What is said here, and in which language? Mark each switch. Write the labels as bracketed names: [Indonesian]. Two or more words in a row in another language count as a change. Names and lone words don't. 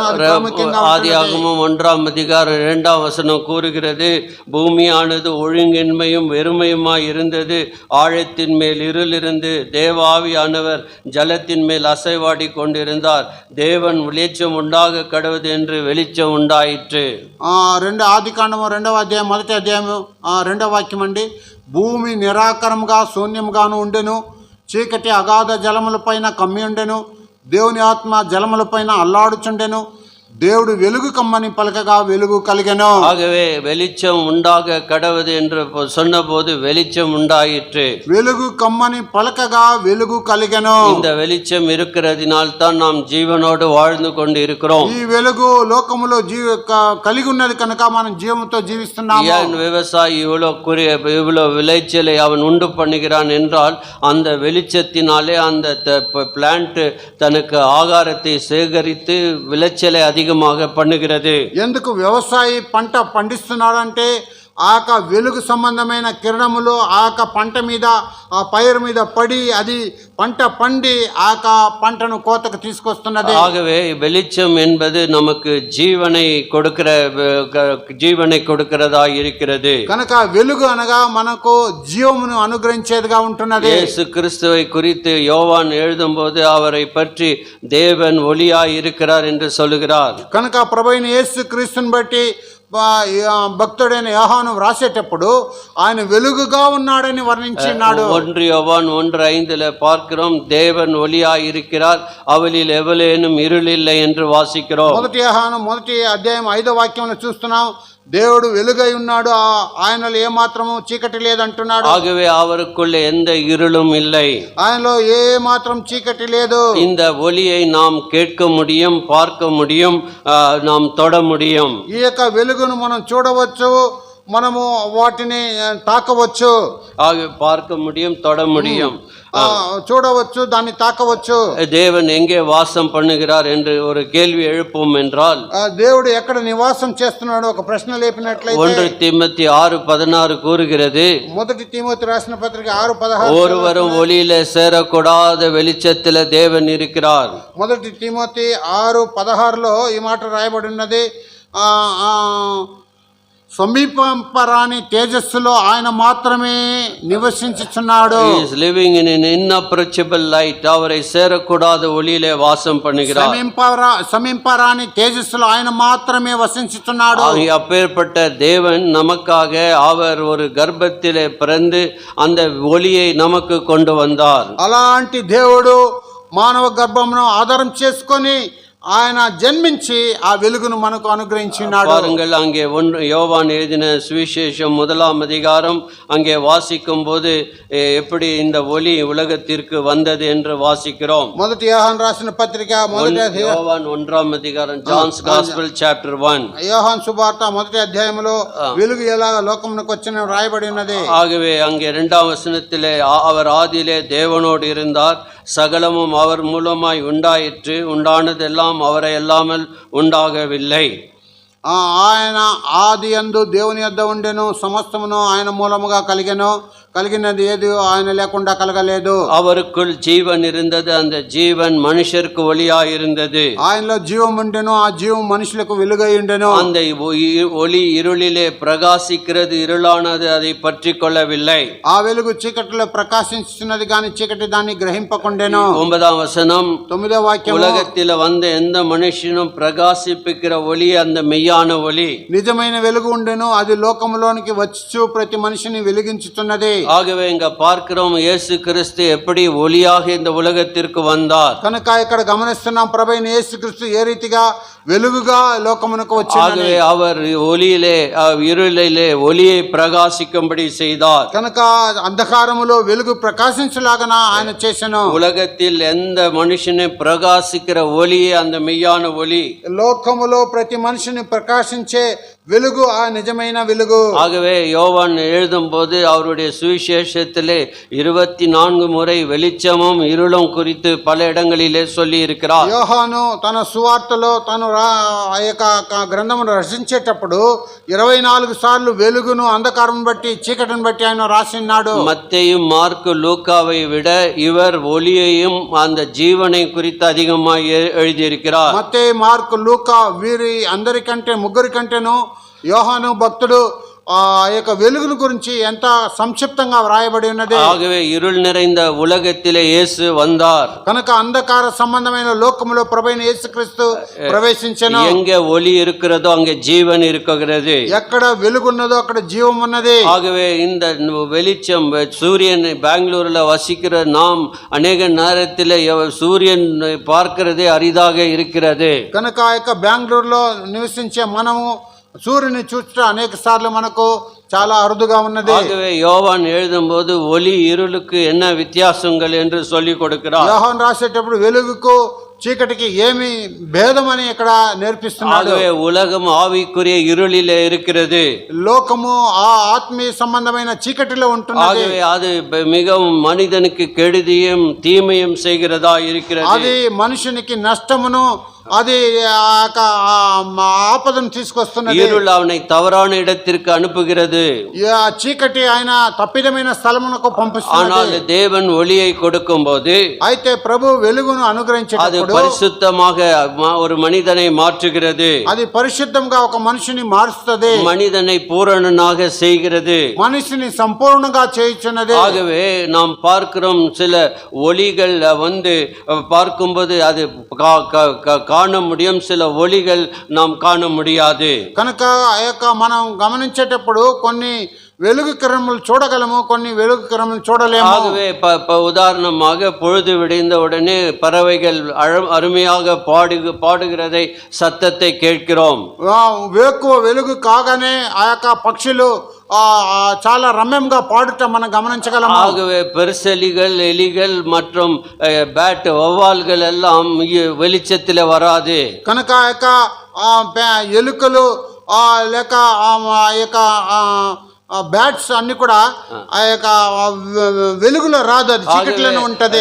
[Telugu] అది ప్రాముఖ్యంగా [Tamil] ஆதியாகமம் 1:2 கூறுகிறது, பூமியானது ஒழுங்கின்மையும் வெறுமையுமாய் இருந்தது, ஆழத்தின் மேல் இருள் இருந்து தேவாவியானவர் ஜலத்தின் மேல் அசைவாடி கொண்டிருந்தார், தேவன் வெளிச்சம் உண்டாக கடவுது என்று வெளிச்சம் உண்டாயிற்று. [Telugu] ఆదికాండము 2వ అధ్యాయం 1వ అధ్యాయం 2వ వాక్యం అండి. భూమి నిరాకరముగా శూన్యముగాను ఉండెను, చీకటి అగాధ జలములపైన కమ్మి ఉండెను, దేవుని ఆత్మ జలములపైన అల్లాడుచుండెను, దేవుడు వెలుగు కమ్మని పలకగా వెలుగు కలిగెను. [Tamil] ஆகவே வெளிச்சம் உண்டாக கடவுது என்று சொன்னபோது வெளிச்சம் உண்டாயிற்று. [Telugu] వెలుగు కమ్మని పలకగా వెలుగు కలిగెను. [Tamil] இந்த வெளிச்சம் இருக்கிறதினால் தான் நாம் ஜீவனோடு வாழ்ந்து கொண்டு இருக்கிறோம். [Telugu] ఈ వెలుగు లోకములో కలిగి ఉన్నది కనుక మనం జీవంతో జీవిస్తున్నాము. [Tamil] ஏன் விவசாயி இவ்வளவு விளைச்சலை அவன் உண்டு பண்ணுகிறான் என்றால் அந்த வெளிச்சத்தினாலே அந்த பிளான்ட் தனக்கு ஆகாரத்தை சேகரித்து விளைச்சலை அதிகமாக பண்ணுகிறது. [Telugu] ఎందుకు వ్యవసాయి పంట పండిస్తున్నాడంటే ఆ వెలుగు సంబంధమైన కిరణములు ఆ పంట మీద ఆ పైరు మీద పడి అది పంట పండి ఆ పంటను కోతకు తీసుకొస్తున్నది. [Tamil] ஆகவே வெளிச்சம் என்பது நமக்கு ஜீவனை கொடுக்கிறதா இருக்கிறது. [Telugu] కనుక వెలుగు అనగా మనకు జీవమును అనుగ్రహించేదిగా ఉంటున్నది. [Tamil] இயேசு கிறிஸ்துவை குறித்து யோவான் எழுதும்போது அவரை பற்றி தேவன் ஒளியாய் இருக்கிறார் என்று சொல்லுகிறார். [Telugu] కనుక ప్రభువైన యేసు క్రీస్తుని బట్టి భక్తుడైన యోహాను వ్రాసేటప్పుడు ఆయన వెలుగుగా ఉన్నాడని వర్ణించినాడు. [Tamil] 1 யோவான் 1:5 பார்க்கிறோம், தேவன் ஒளியாய் இருக்கிறார், அவளில் எவளேனும் இருளில்லை என்று வாசிக்கிறோம். [Telugu] 1 యోహాను 1వ అధ్యాయం 5వ వాక్యంలో చూస్తున్నాం, దేవుడు వెలుగై ఉన్నాడు, ఆయనలో ఏ మాత్రము చీకటి లేదంటున్నాడు. [Tamil] ஆகவே அவருக்குள்ளே எந்த இருளும் இல்லை, [Telugu] ఆయనలో ఏ మాత్రం చీకటి లేదు. [Tamil] இந்த ஒளியை நாம் கேட்க முடியும், பார்க்க முடியும், நாம் தொட முடியும். [Telugu] ఈ యొక్క వెలుగును మనం చూడవచ్చు, మనము వాటిని తాకవచ్చు. [Tamil] பார்க்க முடியும், தொட முடியும், [Telugu] చూడవచ్చు, దాన్ని తాకవచ్చు. [Tamil] தேவன் எங்கே வாசம் பண்ணுகிறார் என்று ஒரு கேள்வி எழுப்பும் என்றால், [Telugu] దేవుడు ఎక్కడ నివాసం చేస్తున్నాడు ఒక ప్రశ్న లేపినట్లయితే [Tamil] 1 தீமோத்தேயு 6:16 கூறுகிறது, [Telugu] 1 தீமோத்தேயு రాసిన పత్రిక 6:16, [Tamil] ஒருவரும் ஒளியிலே சேரக்கூடாத வெளிச்சத்திலே தேவன் இருக்கிறார். [Telugu] 1 தீமోத்தేయు 6:16లో ఈ మాట రాయబడి ఉన్నది, సమీపరాని తేజస్సులో ఆయన మాత్రమే నివసించుచున్నాడు. [English] He is living in an inapproachable light. [Tamil] அவரை சேரக்கூடாத ஒளியிலே வாசம் பண்ணுகிறார். [Telugu] సమీపరాని తేజస్సులో ఆయన మాత్రమే వసించుచున్నాడు. [Tamil] அப்பேற்பட்ட தேவன் நமக்காக அவர் ஒரு கர்ப்பத்திலே பிறந்து அந்த ஒளியை நமக்கு கொண்டு வந்தார். [Telugu] అలాంటి దేవుడు మానవ గర్భమును ఆధారం చేసుకొని ఆయన జన్మించి ఆ వెలుగును మనకు అనుగ్రహించినాడు. [Tamil] பாருங்கள், அங்கே யோவான் எழுதின சுவிசேஷம் 1ஆம் அதிகாரம் அங்கே வாசிக்கும் போது எப்படி இந்த ஒளி உலகத்திற்கு வந்தது என்று வாசிக்கிறோம். [Telugu] 1 యోహాను రాసిన పత్రిక [Tamil] யோவான் 1ஆம் அதிகாரம், [English] John's Gospel chapter [Tamil] 1, [Telugu] యోహాను సువార్త 1వ అధ్యాయంలో వెలుగు ఎలా లోకమునకు వచ్చిన రాయబడి ఉన్నది. [Tamil] ஆகவே அங்கே 2ஆம் வசனத்திலே அவர் ஆதியிலே தேவனோடு இருந்தார், சகலமும் அவர் மூலமாய் உண்டாயிற்று, உண்டானதெல்லாம் அவரை அல்லாமல் உண்டாகவில்லை. [Telugu] ఆయన ఆది యందు దేవుని యొద్ద ఉండెను, సమస్తమును ఆయన మూలముగా కలిగెను, కలిగినది ఏది ఆయన లేకుండా కలగలేదు. [Tamil] அவருக்குள் ஜீவன் இருந்தது, அந்த ஜீவன் மனுஷருக்கு ஒளியாய் இருந்தது. [Telugu] ఆయనలో జీవం ఉండెను, ఆ జీవం మనుషులకు వెలుగై ఉండెను. [Tamil] அந்த ஒளி இருளிலே பிரகாசிக்கிறது, இருளானது அதை பற்றி கொள்ளவில்லை. [Telugu] ఆ వెలుగు చీకటిలో ప్రకాశించున్నది కానీ చీకటి దాన్ని గ్రహింపకుండెను. [Tamil] 9ஆம் வசனம், [Telugu] 9వ వాక్యం, [Tamil] உலகத்தில் வந்த எந்த மனுஷனும் பிரகாசிப்பிக்கிற ஒளி அந்த மெய்யான ஒளி. [Telugu] నిజమైన వెలుగు ఉండెను, అది లోకములోనికి వచ్చి ప్రతి మనిషిని వెలిగించుతున్నది. [Tamil] ஆகவே இங்க பார்க்கிறோம், இயேசு கிறிஸ்து எப்படி ஒளியாக இந்த உலகத்திற்கு வந்தார். [Telugu] కనుక ఇక్కడ గమనిస్తున్నాం, ప్రభువైన యేసుక్రీస్తు ఏ రీతిగా వెలుగుగా లోకమునకు వచ్చాడు. [Tamil] ஆகவே அவர் ஒளியிலே இருளிலே ஒளியை பிரகாசிக்கும்படி செய்தார். [Telugu] కనుక అంధకారములో వెలుగు ప్రకాశించలాగన ఆయన చేసెను. [Tamil] உலகத்தில் எந்த மனுஷனை பிரகாசிக்கிற ஒளியே அந்த மெய்யான ஒளி. [Telugu] లోకములో ప్రతి మనిషిని ప్రకాశించే వెలుగు ఆ నిజమైన వెలుగు. [Tamil] ஆகவே யோவான் எழுதும்போது அவருடைய சுவிசேஷத்திலே 24 முறை வெளிச்சமும் இருளும் குறித்து பல இடங்களிலே சொல்லி இருக்கிறார். [Telugu] యోహాను తన సువార్తలో తను ఆ యొక్క గ్రంథమును రచించేటప్పుడు 24 సార్లు వెలుగును అంధకారం బట్టి చీకటిని బట్టి ఆయన రాసిన్నాడు. [Tamil] மத்தேயும் மார்க்கு லூக்காவை விட இவர் ஒளியையும் அந்த ஜீவனை குறித்து அதிகமாக எழுதியிருக்கிறார். [Telugu] మత్తయి మార్కు లూకా వీరి అందరికంటే ముగ్గురి కంటేను యోహాను భక్తుడు ఆ యొక్క వెలుగును గురించి ఎంత సంక్షిప్తంగా వ్రాయబడి ఉన్నది. [Tamil] ஆகவே இருள் நிறைந்த உலகத்திலே இயேசு வந்தார். [Telugu] కనుక అంధకార సంబంధమైన లోకములో ప్రభువైన యేసుక్రీస్తు ప్రవేశించెను. [Tamil] எங்கே ஒளி இருக்கிறதோ அங்கே ஜீவன் இருக்கிறது. [Telugu] ఎక్కడ వెలుగున్నదో అక్కడ జీవం ఉన్నది. [Tamil] ஆகவே இந்த வெளிச்சம் சூரியன் பெங்களூர்ல வசிக்கிற நாம் அநேக நேரத்தில் சூரியன் பார்க்கிறதே அரிதாக இருக்கிறது. [Telugu] కనుక ఆ యొక్క బెంగళూరులో నివసించే మనము సూర్యుని చూస్తే అనేక సార్లు మనకు చాలా అరుదుగా ఉన్నది. [Tamil] ஆகவே யோவான் எழுதும்போது ஒளி இருளுக்கு என்ன வித்தியாசங்கள் என்று சொல்லி கொடுக்கிறார். [Telugu] యోహాను రాసేటప్పుడు వెలుగుకు చీకటికి ఏమి భేదమని ఇక్కడ నేర్పిస్తున్నాడు. [Tamil] ஆகவே உலகம் ஆவிக்குரிய இருளிலே இருக்கிறது. [Telugu] లోకము ఆ ఆత్మీయ సంబంధమైన చీకటిలో ఉంటున్నది. [Tamil] ஆகவே அது மிகவும் மனிதனுக்கு கெடுதியும் தீமையும் செய்கிறதா இருக்கிறது. [Telugu] అది మనుషునికి నష్టమును అది ఆపదను తీసుకొస్తున్నది. [Tamil] இருள் அவனை தவறான இடத்திற்கு அனுப்புகிறது. [Telugu] చీకటి ఆయన తప్పిదమైన స్థలమునకు పంపిస్తున్నది. [Tamil] ஆனால் தேவன் ஒளியை கொடுக்கும்போது [Telugu] అయితే ప్రభు వెలుగును [Tamil] அது [Telugu] అనుగ్రహించేటప్పుడు [Tamil] பரிசுத்தமாக ஒரு மனிதனை மாற்றுகிறது. [Telugu] అది పరిశుద్ధంగా ఒక మనిషిని మారుస్తుంది. [Tamil] மனிதனை பூரணனாக செய்கிறது. [Telugu] మనిషిని సంపూర్ణంగా చేయుచున్నది. [Tamil] ஆகவே நாம் பார்க்கிறோம் சில ஒளிகள் பார்க்கும்போது அது காண முடியும், சில ஒளிகள் நாம் காண முடியாது. [Telugu] కనుక ఆ యొక్క మనం గమనించేటప్పుడు కొన్ని వెలుగు కిరణములు చూడగలము, కొన్ని వెలుగు కిరణములు చూడలేము. [Tamil] ஆகவே உதாரணமாக பொழுது விடிந்த உடனே பறவைகள் அருமையாக பாடுகிறதை சத்தத்தை கேட்கிறோம். [Telugu] వేకువ వెలుగు కాగానే ఆ యొక్క పక్షులు చాలా రమ్యంగా పాడుట మనం గమనించగలము. [Tamil] ஆகவே பெருசெலிகள், எலிகள் மற்றும் பேட் வௌவால்கள் எல்லாம் வெளிச்சத்தில் வராது. [Telugu] కనుక ఆ యొక్క ఎలుకలు లేక ఆ యొక్క బ్యాట్స్ అన్ని కూడా ఆ యొక్క వెలుగులో రాదు, అది చీకట్లోనే ఉంటది.